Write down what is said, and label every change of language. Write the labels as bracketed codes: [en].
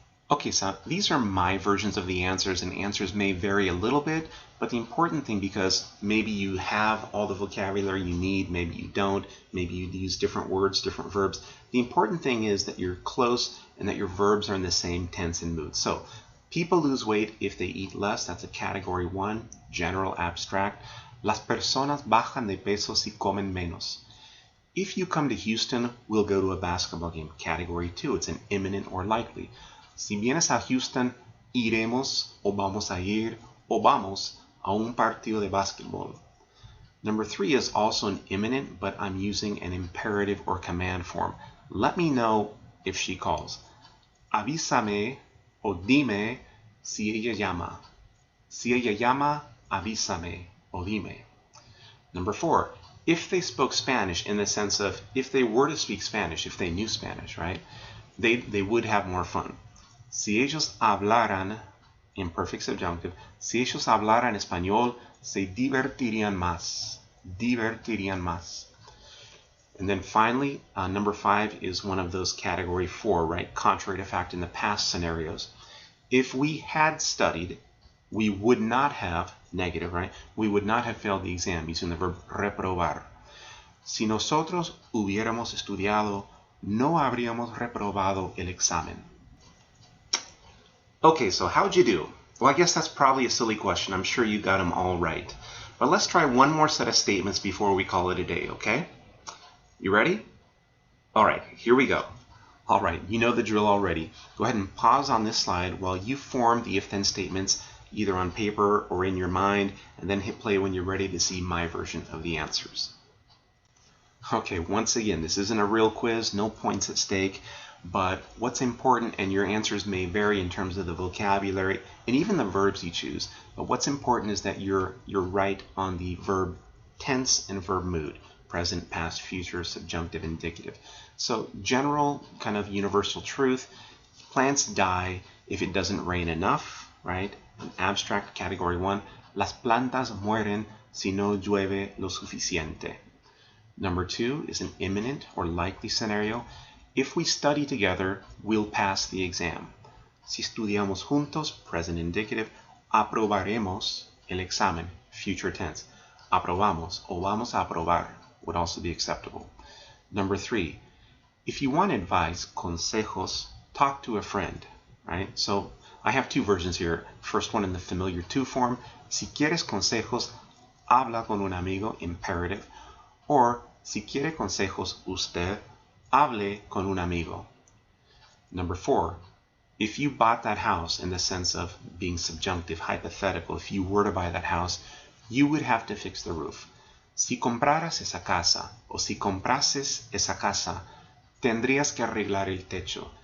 [en] Okay, so these are my versions of the answers, and answers may vary a little bit, but the important thing, because maybe you have all the vocabulary you need, maybe you don't, maybe you use different words, different verbs, the important thing is that you're close and that your verbs are in the same tense and mood. So, people lose weight if they eat less. That's a category 1, general, abstract. [es] Las personas bajan de peso si comen menos. [en] If you come to Houston, we'll go to a basketball game. Category 2, it's an imminent or likely. [es] Si vienes a Houston, iremos, o vamos a ir, o vamos a un partido de básquetbol. [en] Number 3 is also an imminent, but I'm using an imperative or command form. Let me know if she calls. [es] Avísame o dime si ella llama. Si ella llama, avísame o dime. [en] Number 4, if they spoke Spanish, in the sense of if they were to speak Spanish, if they knew Spanish, right, they would have more fun. [es] Si ellos hablaran, [en] imperfect subjunctive, [es] si ellos hablaran español, se divertirían más. Divertirían más. [en] And then finally, number 5 is one of those category 4, right? Contrary to fact in the past scenarios. If we had studied, we would not have, negative, right? We would not have failed the exam using the verb reprobar. [es] Si nosotros hubiéramos estudiado, no habríamos reprobado el examen. [en] Okay, so how'd you do? Well, I guess that's probably a silly question. I'm sure you got them all right. But let's try one more set of statements before we call it a day, okay? You ready? All right, here we go. All right, you know the drill already. Go ahead and pause on this slide while you form the if-then statements either on paper or in your mind, and then hit play when you're ready to see my version of the answers. Okay, once again, this isn't a real quiz, no points at stake, but what's important, and your answers may vary in terms of the vocabulary and even the verbs you choose, but what's important is that you're right on the verb tense and verb mood. Present, past, future, subjunctive, indicative. So general kind of universal truth, plants die if it doesn't rain enough, right? An abstract category 1, [es] las plantas mueren si no llueve lo suficiente. [en] Number 2 is an imminent or likely scenario. If we study together, we'll pass the exam. [es] Si estudiamos juntos, [en] present indicative, [es] aprobaremos el examen, [en] future tense. [es] Aprobamos o vamos a aprobar [en] would also be acceptable. Number 3, if you want advice, consejos, talk to a friend, right? So I have 2 versions here. First one in the familiar to form. [es] Si quieres consejos, habla con un amigo, imperative. Or, si quiere consejos usted, hable con un amigo. [en] Number 4, if you bought that house, in the sense of being subjunctive, hypothetical, if you were to buy that house, you would have to fix the roof. [es] Si compraras esa casa, o si comprases esa casa, tendrías que arreglar el techo.